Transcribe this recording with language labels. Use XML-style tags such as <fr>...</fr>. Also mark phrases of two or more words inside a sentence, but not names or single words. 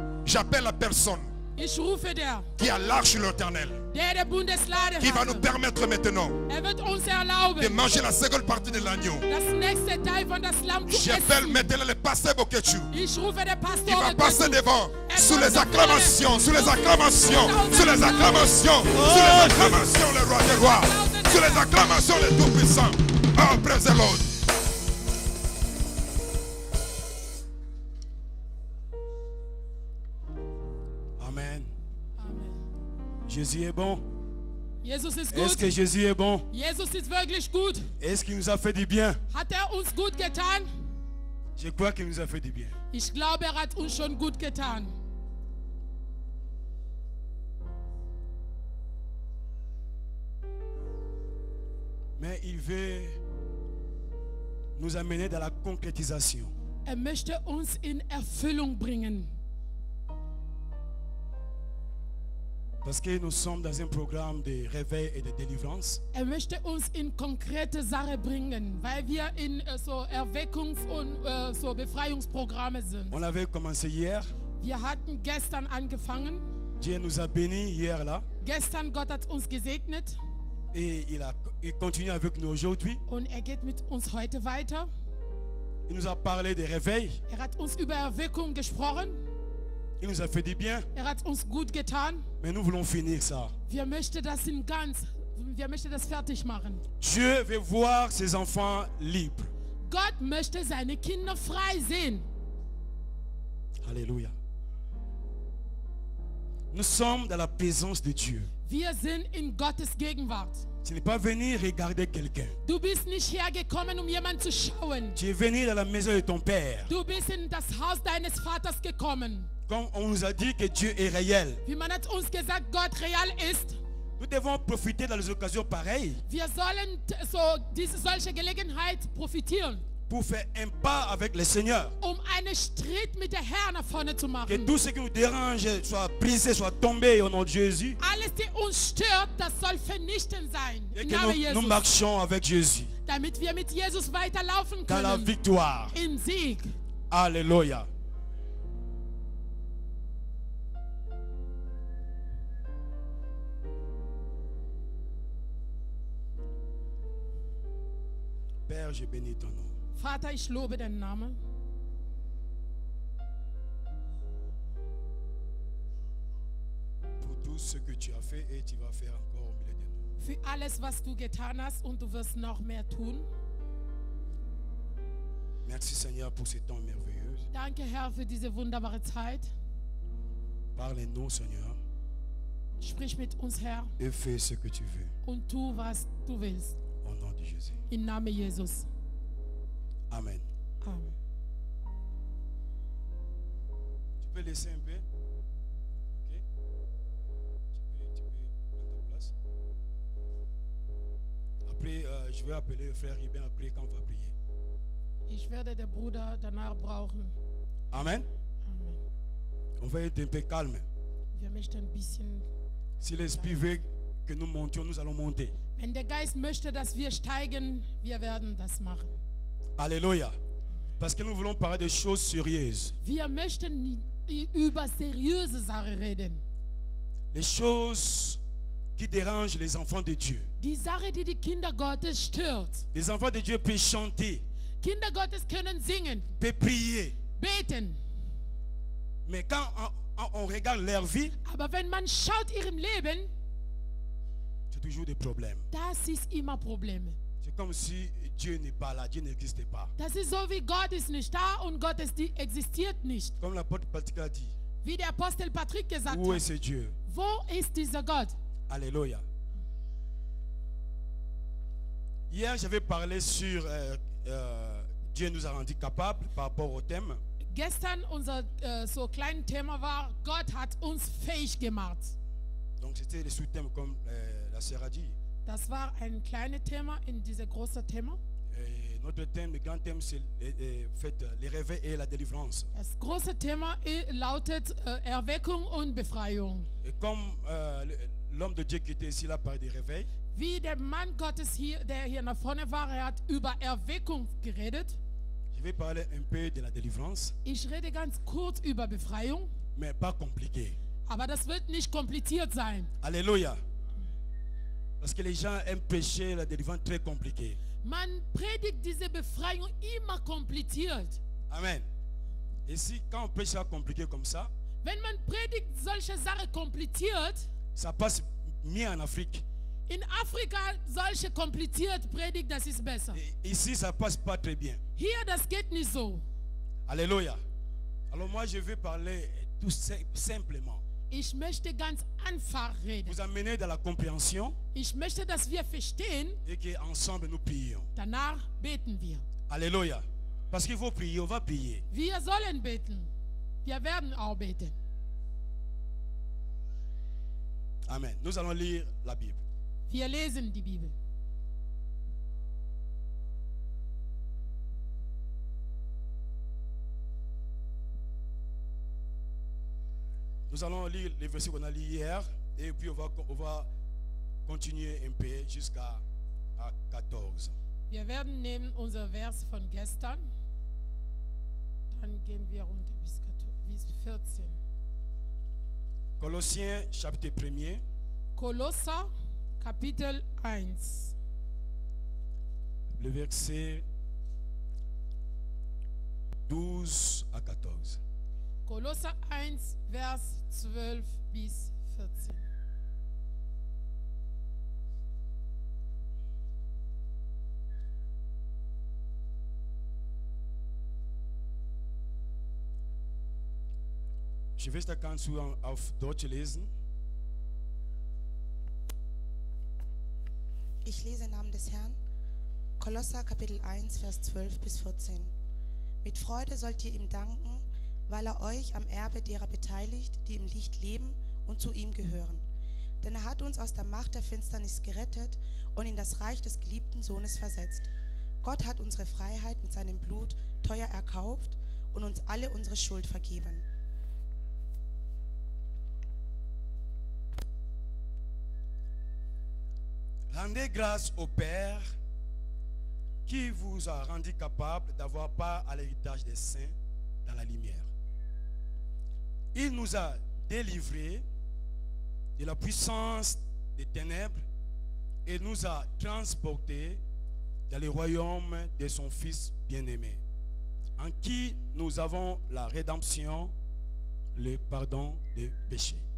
<fr>J'appelle la personne</fr> <de>Ich rufe der</de> <fr>qui a l'arche de l'Éternel,</fr> <de>der Bundeslade</de> <fr>qui va nous</fr> <de>hatte.</de> <fr>permettre maintenant</fr> <de>Wird uns</de> <fr>de</fr> <de>erlauben,</de> <fr>manger la seconde partie de l'agneau.</fr> <de>das nächste Teil von das Lamm zu</de> <fr>J'appelle</fr> <de>essen.</de> <fr>maintenant le pasteur Bokechu.</fr> <de>Ich rufe der</de> <fr>Il</fr> <de>Pastor</de> <fr>va passer</fr> <de>dazu.</de> <fr>devant, sous</fr> <de>kommt</de> <fr>les</fr> <de>nach</de> <fr>acclamations,</fr> <de>vorne.</de> <fr>sous les acclamations,</fr> <de>Applaus</de> <fr>sous les acclamations, sous les acclamations, le roi des rois, sous les acclamations, le Tout-Puissant.</fr> <en>Oh, praise the Lord. Amen. Amen.</en> <fr>Jésus est bon.</fr> <de>Jesus ist</de> <fr>Est-ce</fr> <de>gut.</de> <fr>que Jésus est bon?</fr> <de>Jesus ist wirklich gut.</de> <fr>Est-ce qu'il nous a fait du bien?</fr> <de>Hat uns gut getan?</de> <fr>Je crois qu'il nous a fait du bien.</fr> <de>Ich glaube, hat uns schon gut getan.</de> <fr>Mais il veut nous amener dans la concrétisation.</fr> <de>Möchte uns in Erfüllung bringen.</de> <fr>Parce que nous sommes dans un programme de réveil et de délivrance.</fr> <de>Möchte uns in konkrete Sache bringen, weil wir in so Erweckungs- und so Befreiungsprogramme sind.</de> <fr>On avait commencé hier.</fr> <de>Wir hatten gestern angefangen.</de> <fr>Dieu nous a bénis hier là.</fr> <de>Gestern Gott hat uns gesegnet</de> <fr>Et il continue avec nous aujourd'hui.</fr> <de>und geht mit uns heute weiter.</de> <fr>Il nous a parlé de réveil.</fr> <de>Hat uns über Erweckung gesprochen.</de> <fr>Il nous a fait du bien.</fr> <de>Hat uns gut getan.</de> <fr>Mais nous voulons finir ça.</fr> <de>Wir möchten das fertig machen.</de> <fr>Dieu veut voir ses enfants libres.</fr> <de>Gott möchte seine Kinder frei sehen.</de> <fr>Alléluia. Nous sommes dans la présence de Dieu.</fr> <de>Wir sind in Gottes Gegenwart.</de> <fr>Tu n'es pas venu regarder quelqu'un.</fr> <de>Du bist nicht hergekommen, um jemanden zu schauen.</de> <fr>Tu es venu dans la maison de ton Père.</fr> <de>Du bist in das Haus deines Vaters gekommen.</de> <fr>Comme on nous a dit que Dieu est réel.</fr> <de>Wie man hat uns gesagt, Gott real ist.</de> <fr>Nous devons profiter dans les occasions pareilles</fr> <de>Wir sollen solche Gelegenheit profitieren,</de> <fr>pour faire un pas avec le Seigneur.</fr> <de>einen Schritt mit der Herr nach vorne zu</de> <fr>Que</fr> <de>machen.</de> <fr>tout ce qui nous dérange soit brisé, soit tombé au nom de Jésus.</fr> <de>Alles, die uns stört, das soll vernichtend sein.</de> <fr>Et</fr> <de>Im</de> <fr>que</fr> <de>Namen</de> <fr>nous</fr> <de>Jesus.</de> <fr>marchions avec Jésus</fr> <de>Damit wir mit Jesus weiterlaufen</de> <fr>dans la</fr> <de>können.</de> <fr>victoire.</fr> <de>Im Sieg.</de> <fr>Alléluia. Père, je bénis ton nom.</fr> <de>Vater, ich lobe deinen Namen.</de> <fr>Pour tout ce que tu as fait et tu vas faire encore au milieu de nous.</fr> <de>Für alles, was du getan hast und du wirst noch mehr tun.</de> <fr>Merci Seigneur pour ce temps merveilleux.</fr> <de>Danke, Herr, für diese wunderbare Zeit.</de> <fr>Parle-nous Seigneur</fr> <de>Sprich mit uns, Herr,</de> <fr>et fais ce que tu veux.</fr> <de>und tu, was du willst.</de> <fr>Au nom de Jésus.</fr> <de>Im Namen Jesus. Amen. Amen.</de> <fr>Tu peux laisser un peu. Ok. Tu peux prendre ta place. Après, je vais appeler le frère Ruben après quand on va prier.</fr> <de>Ich werde den Bruder danach brauchen. Amen. Amen.</de> <fr>On va être un peu calme.</fr> <de>Wir möchten ein bisschen.</de> <fr>Si l'Esprit veut que nous montions, nous allons monter.</fr> <de>Wenn der Geist möchte, dass wir steigen, wir werden das machen.</de> <fr>Alléluia. Parce que nous voulons parler de choses sérieuses.</fr> <de>Wir möchten über seriöse Sachen reden.</de> <fr>Les choses qui dérangent les enfants de Dieu.</fr> <de>Die Sache, die die Kinder Gottes stört.</de> <fr>Les enfants de Dieu peuvent chanter,</fr> <de>Kinder Gottes können singen,</de> <fr>peuvent prier.</fr> <de>beten.</de> <fr>Mais quand on regarde leur vie,</fr> <de>Aber wenn man schaut ihrem Leben,</de> <fr>c'est toujours des problèmes.</fr> <de>das ist immer Probleme.</de> <fr>C'est comme si Dieu n'est pas là, Dieu n'existe pas.</fr> <de>Das ist so wie Gott ist nicht da und Gott existiert nicht.</de> <fr>Comme l'apôtre Patrick a dit,</fr> <de>Wie der Apostel Patrick gesagt</de> <fr>où est</fr> <de>hat.</de> <fr>ce Dieu?</fr> <de>Wo ist dieser Gott?</de> <fr>Alléluia. Hier, j'avais parlé sur Dieu nous a rendus capables par rapport au thème.</fr> <de>Gestern unser so kleines Thema war, Gott hat uns fähig gemacht.</de> <fr>Donc c'était le sous-thème comme la sœur a dit.</fr> <de>Das war ein kleines Thema in diesem großen Thema.</de> <fr>Et notre thème, le grand thème, c'est les réveils et la délivrance.</fr> <de>Das große Thema lautet Erweckung und Befreiung.</de> <fr>Et comme l'homme de Dieu qui était ici là parlait des réveils,</fr> <de>Wie der Mann Gottes hier, der hier nach vorne war, hat über Erweckung geredet.</de> <fr>je vais parler un peu de la délivrance.</fr> <de>Ich rede ganz kurz über Befreiung.</de> <fr>mais pas compliqué.</fr> <de>Aber das wird nicht kompliziert sein.</de> <fr>Alléluia. Parce que les gens aiment prêcher la délivrance très compliquée.</fr> <de>Man predigt diese Befreiung immer kompliziert. Amen.</de> <fr>Et si quand on prêche ça compliqué comme ça,</fr> <de>Wenn man predigt solche Sachen kompliziert,</de> <fr>ça passe mieux en Afrique.</fr> <de>in Afrika solche kompliziert predigt, das ist besser.</de> <fr>Et ici, ça passe pas très bien.</fr> <de>Hier, das geht nicht so.</de> <fr>Alléluia. Alors moi, je vais parler tout simplement.</fr> <de>Ich möchte ganz einfach reden.</de> <fr>Vous amener dans la compréhension</fr> <de>Ich möchte, dass wir verstehen,</de> <fr>et qu'ensemble nous prions.</fr> <de>danach beten wir.</de> <fr>Alléluia. Parce qu'il faut prier, on va prier.</fr> <de>Wir sollen beten. Wir werden auch beten. Amen.</de> <fr>Nous allons lire la Bible.</fr> <de>Wir lesen die Bibel.</de> <fr>Nous allons lire les versets qu'on a lus hier et puis on va continuer un peu jusqu'à 14.</fr> <de>Wir werden nehmen unser Vers von gestern. Dann gehen wir runter bis 14.</de> <fr>Colossiens chapitre 1er,</fr> <de>Kolosser, Kapitel 1.</de> <fr>le verset 12 à 14.</fr> <de>Kolosser 1, Vers 12 bis 14.</de> <fr>Je vais</fr> <de>das Ganze auf Deutsch lesen. Ich lese im Namen des Herrn. Kolosser Kapitel 1, Vers 12 bis 14. Mit Freude sollt ihr ihm danken, weil er euch am Erbe derer beteiligt, die im Licht leben und zu ihm gehören. Denn er hat uns aus der Macht der Finsternis gerettet und in das Reich des geliebten Sohnes versetzt. Gott hat unsere Freiheit mit seinem Blut teuer erkauft und uns alle unsere Schuld vergeben.</de> <fr>Rendez grâce au Père qui vous a rendu capable d'avoir part à l'héritage des saints dans la lumière. Il nous a délivrés de la puissance des ténèbres et nous a transportés dans le royaume de son Fils bien-aimé, en qui nous avons la rédemption, le pardon des péchés.</fr>